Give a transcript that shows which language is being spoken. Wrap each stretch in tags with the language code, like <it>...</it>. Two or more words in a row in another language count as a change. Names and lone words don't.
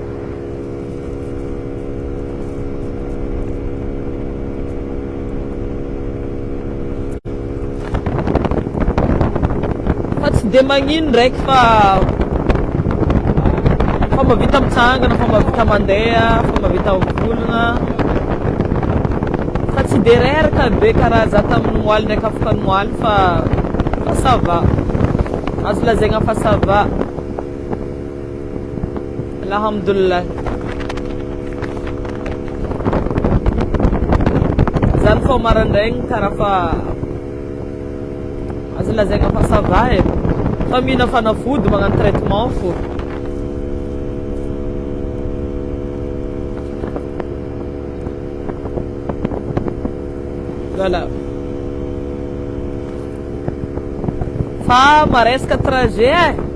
<mg>Fa tsy de magnino ndraiky fa mahavita mitsangana, fa mahavita mandeha, fa mahavita mivolagna. Fa tsy de reraka be karaha za tamin'ny moaly ndraiky afaka ny moaly fa</mg> <fr>ça va.</fr> <mg>Azo lazaigna fa</mg> <fr>ça va.</fr> <mg>Alhamdulillah. Zany fô maraindraigny karaha fa azo lazaigna fa</mg> <fr>ça va</fr> <mg>e. Fa mihina fanafody magnano traitement fô.</mg> <fr>Voilà.</fr> <mg>Fa maresaka trajet e.</mg>